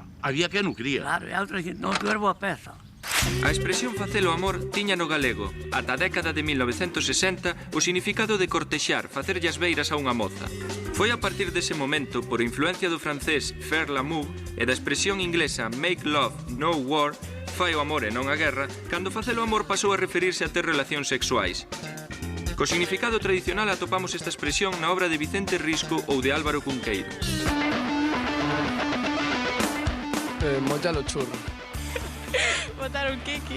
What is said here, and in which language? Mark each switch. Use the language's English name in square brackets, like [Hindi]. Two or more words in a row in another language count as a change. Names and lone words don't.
[Galician] Había que non quería. Claro, e a outra dixen, non, [Spanish] tú eres [Galician] boa peza. A expresión facelo amor tiña no galego, ata a década de 1960, o significado de cortexar, facerlle as beiras a unha moza. Foi a partir dese momento, por influencia do francés [French] faire l'amour [Galician] e da expresión inglesa [English] make love, no war, [Galician] fai o amor e non a guerra, cando facelo amor pasou a referirse a ter relacións sexuais. Co significado tradicional atopamos esta expresión na obra de Vicente Risco ou de Álvaro Cunqueiro. Mollar o churro. Botar un kiki.